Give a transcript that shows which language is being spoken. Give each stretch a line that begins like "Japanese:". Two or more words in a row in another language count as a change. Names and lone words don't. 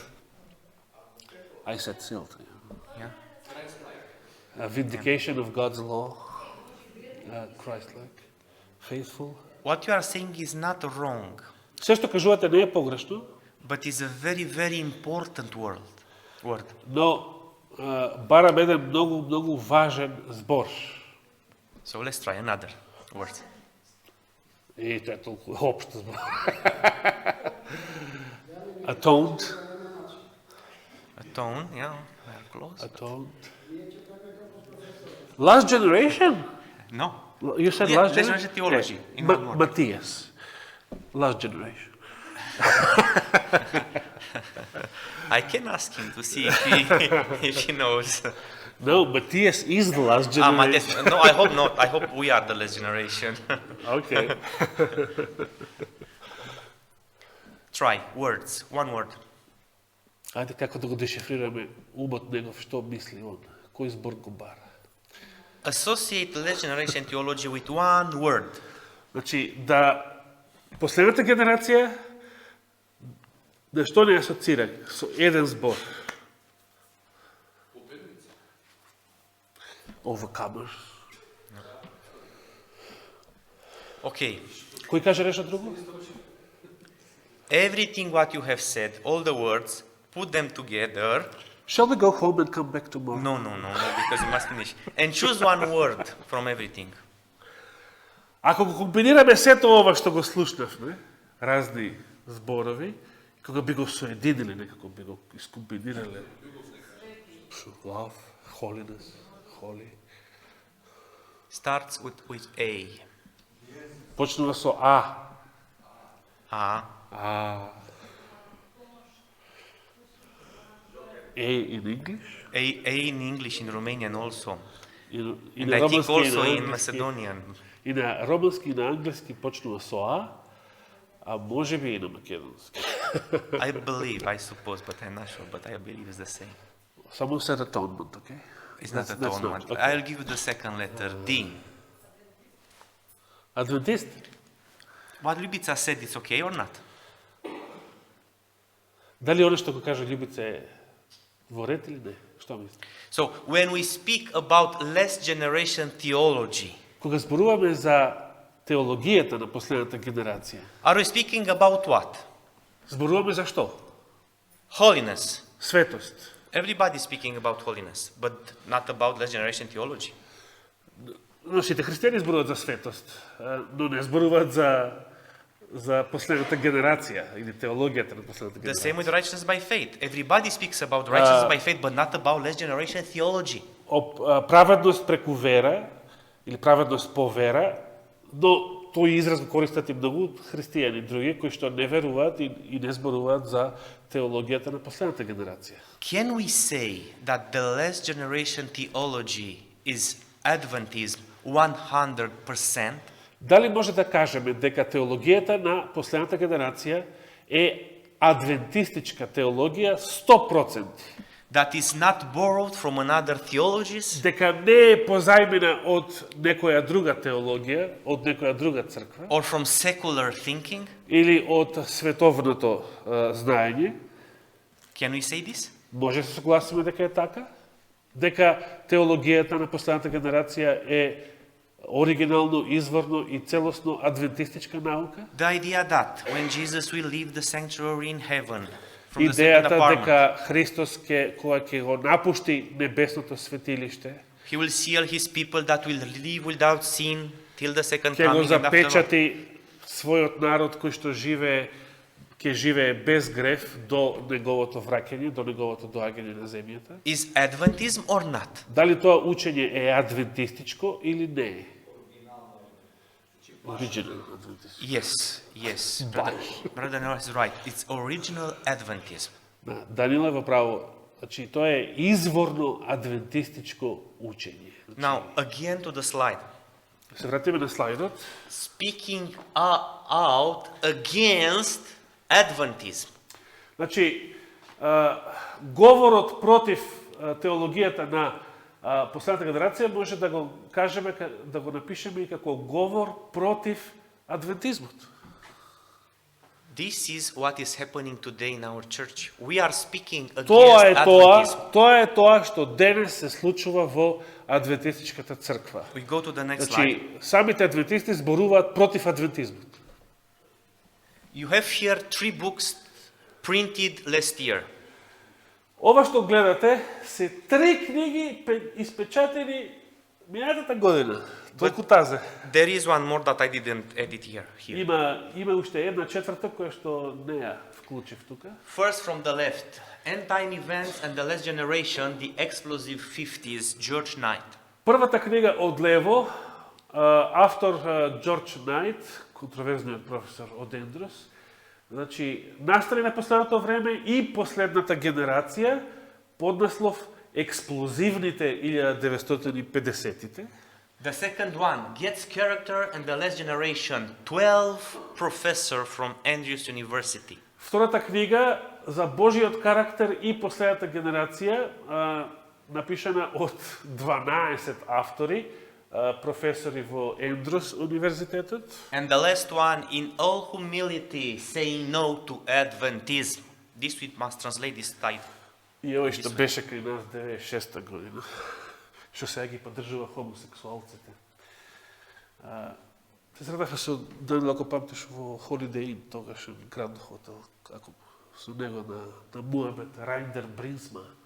English: I said sealed. Yeah. Vindication of God's law. Christ-like. Faithful. What you are saying is not wrong,
Macedonian: Се што кажувате не е погрешно,
English: but is a very, very important word.
Macedonian: но барам еден многу важен збор.
English: So let's try another word.
Macedonian: И тоа е толку општ збор.
English: Atoned. Atone, yeah, we are close. Atoned. Last generation? No. You said Yeah, last last generation? generation theology, in one word. Matthias. Last generation. I can ask him to see if he knows. No, Matthias is the last generation. Matthias, no, I hope not. I hope we are the last generation. Okay. Try words, one word.
Macedonian: Ајде како да го дешифрираме умот негов, што мисли он, кој збор го бара.
English: Associate last generation theology with one word.
Macedonian: Значи, да последната генерација да што не асоцира со еден збор.
English: Overcomers. Okay.
Macedonian: Кој каже нешто друго?
English: Everything what you have said, all the words, put them together. Shall we go home and come back tomorrow? No, because you must finish. And choose one word from everything.
Macedonian: Ако го комбинираме сето ова што го слушнавме, разни зборови, кога би го соединиле, некако би го искомбинирале.
English: Love, holiness, holy. Starts with A.
Macedonian: Почнува со А.
English: A. А. A in English. A in English, in Romanian also.
Macedonian: И
English: And
Macedonian: на
English: I think
Macedonian: романски и
English: also
Macedonian: на
English: in
Macedonian: англиски.
English: Macedonian.
Macedonian: И на романски и на англиски почнува со А, а може би и на македонски.
English: I believe, I suppose, but I'm not sure, but I believe it's the same.
Macedonian: Само се
English: atonement, okay? It's not a That's tone one. not, okay. I'll give you the second letter, D.
Macedonian: Адвентист?
English: What Ljubica said, it's okay or not?
Macedonian: Дали оно што го кажа Љубица е во ред или не? Што мислите?
English: So, when we speak about last generation theology,
Macedonian: Кога зборуваме за теологијата на последната генерација,
English: are we speaking about what?
Macedonian: зборуваме за што?
English: Holiness.
Macedonian: Светост.
English: Everybody is speaking about holiness, but not about last generation theology.
Macedonian: Но сите христијани зборуваат за светост, но не зборуваат за последната генерација или теологијата на последната
English: The same
Macedonian: генерација.
English: with righteousness by faith. Everybody speaks about righteousness by faith, but not about last generation theology.
Macedonian: Праведност преку вера или праведност по вера, но тој израз го користат и многу христијани други кои што не веруваат и не зборуваат за теологијата на последната генерација.
English: Can we say that the last generation theology is Adventism 100%?
Macedonian: Дали може да кажеме дека теологијата на последната генерација е адвентистичка теологија 100%?
English: That is not borrowed from another theologies?
Macedonian: Дека не е позајмена од некоја друга теологија, од некоја друга црква,
English: Or from secular thinking?
Macedonian: или од световното знаење?
English: Can we say this?
Macedonian: Може да се согласиме дека е така? Дека теологијата на последната генерација е оригинално, изворно и целосно адвентистичка наука?
English: The idea that when Jesus will leave the sanctuary in heaven from the second
Macedonian: Идејата
English: apartment,
Macedonian: дека Христос кога ќе го напушти небесното светилиште,
English: he will seal his people that will live without sin till the second
Macedonian: ќе го
English: coming and afterward.
Macedonian: запечати својот народ кој што ќе живее без греф до неговото враќање, до неговото доаѓање на земјата.
English: Is Adventism or not?
Macedonian: Дали тоа учење е адвентистичко или не е? Original адвентистичко.
English: Yes. Brother Noah is right. It's original Adventism.
Macedonian: Да, Даниел е во право. Значи, тоа е изворно адвентистичко учење.
English: Now, again to the slide.
Macedonian: Се вратиме на слайдот.
English: Speaking out against Adventism.
Macedonian: Значи, говорот против теологијата на последната генерација може да го кажеме, да го напишеме и како говор против адвентизмот.
English: This is what is happening today in our church. We are speaking against
Macedonian: Тоа
English: Adventism.
Macedonian: е тоа што денес се случува во адвентистичката црква.
English: We go to the next slide.
Macedonian: Значи, самите адвентисти зборуваат против адвентизмот.
English: You have here 3 books printed last year.
Macedonian: Ова што гледате се 3 книги испечатени минатата година. Толку тазе.
English: There is one more that I didn't edit here.
Macedonian: Има уште една четврта која што не ја вклучив тука.
English: First from the left, End Time Events and the Last Generation, the Explosive 50s, George Knight.
Macedonian: Првата книга од лево, автор Џорџ Најт, контроверзниот професор од Ендрус. Значи, настани на последното време и последната генерација, поднаслов Експлозивните 1950-тите.
English: The second one, Getz Character and the Last Generation, 12 professor from Andrews University.
Macedonian: Втората книга за Божиот карактер и последната генерација, напишана од 12 автори, професори во Ендрус универзитетот.
English: And the last one, In All Humility, Saying No to Adventism. This we must translate this title.
Macedonian: И овој што беше кај нас 96-та година, што сега ги поддржува хомосексуалците. Се средаха со Даниел, ако памтиш, во Holiday Inn, тогаш Гранд Хотел, ако со него на Муамет, Райндер Бринсма.